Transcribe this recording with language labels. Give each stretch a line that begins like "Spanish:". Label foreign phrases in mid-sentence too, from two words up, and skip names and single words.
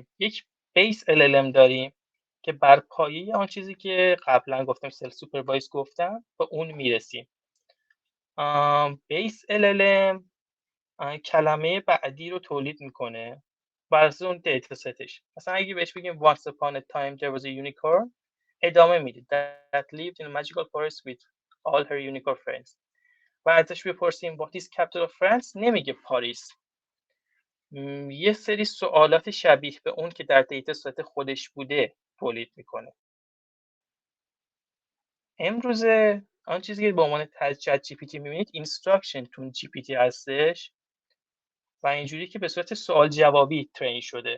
Persian: یک بیس LLM داریم که بر پایه آن چیزی که قبلا گفتم
English: self supervised
Persian: گفتم به اون میرسیم. بیس LLM کلمه بعدی رو تولید میکنه بر اساس اون دیتا ستش. مثلا اگه بهش بگیم
English: once upon a time there was a unicorn،
Persian: ادامه میده
English: that lived in a magical forest with all her unicorn friends.
Persian: و ازش بپرسیم
English: what is capital of France،
Persian: نمیگه پاریس. یه سری سوالات شبیه به اون که در دیتا ست خودش بوده تولید میکنه. امروزه آن چیزی که به عنوان چت جی پی تی میبینید
English: instruction tuned
Persian: جی پی تی هستش و اینجوری که به صورت سوال جوابی ترین شده.